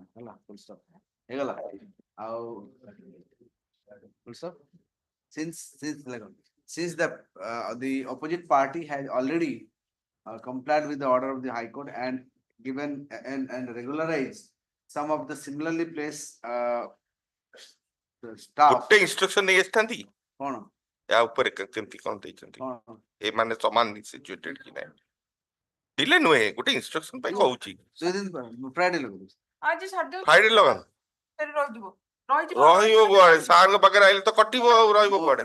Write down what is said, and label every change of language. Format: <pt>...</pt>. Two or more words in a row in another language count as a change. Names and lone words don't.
<en>Hala, full stop. Hegala. Full stop. Since the opposite party has already complied with the order of the High Court and given and regularized some of the similarly placed staff.</en> <or>ଗୋଟେ instruction ନେଇ ଆସିଥାନ୍ତି କଣ ୟା ଉପରେ କେମିତି କଣ ଦେଇଛନ୍ତି ଏ ମାନେ ସମାନ ସିଚୁଏଟେଡ କି ନାହିଁ ଦିଲେ ନୁହେଁ ଗୋଟେ instruction ପାଇଁ କହୁଛି ଫ୍ରାଇଡେ ଲଗେଇବୁ ଆଜି ଛାଡି ଦଉ ଫ୍ରାଇଡେ ଲଗାନ୍ତୁ ଫେର ରହିଯିବ ରହିବ କୁଆଡେ ସାରଙ୍କ ପାଖରେ ଆଇଲେ ତ କଟିବ ଆଉ ରହିବ କୁଆଡେ</or>